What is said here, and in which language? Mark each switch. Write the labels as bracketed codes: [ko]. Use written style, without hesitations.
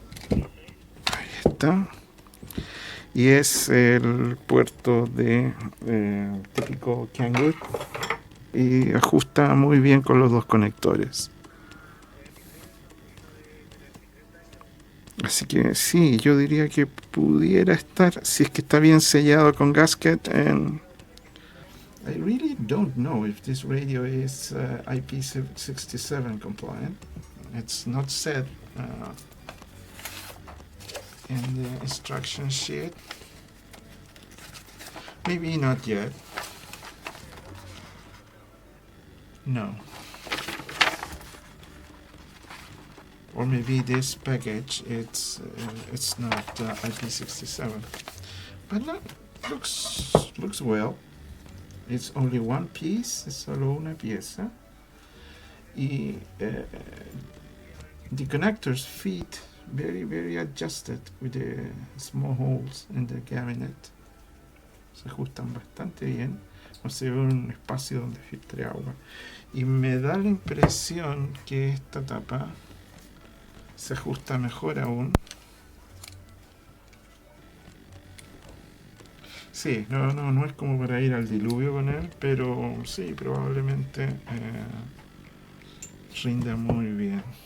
[es] Ahí está. Y es el puerto de típico Kangoo y ajusta muy bien con los dos conectores. Así que sí, yo diría que pudiera estar, si es que está bien sellado con gasket. [en] I really don't know if this radio is IP67 compliant. It's not said in the instruction sheet. Maybe not yet. No. Or maybe this package it's not IP67, but look, looks well. It's only one piece, [es] es solo una pieza, y [en] the connectors fit very adjusted with the small holes in the cabinet. [es] Se ajustan bastante bien, no se ve un espacio donde filtre agua, y me da la impresión que esta tapa se ajusta mejor aún. Sí, no es como para ir al diluvio con él, pero sí, probablemente rinda muy bien.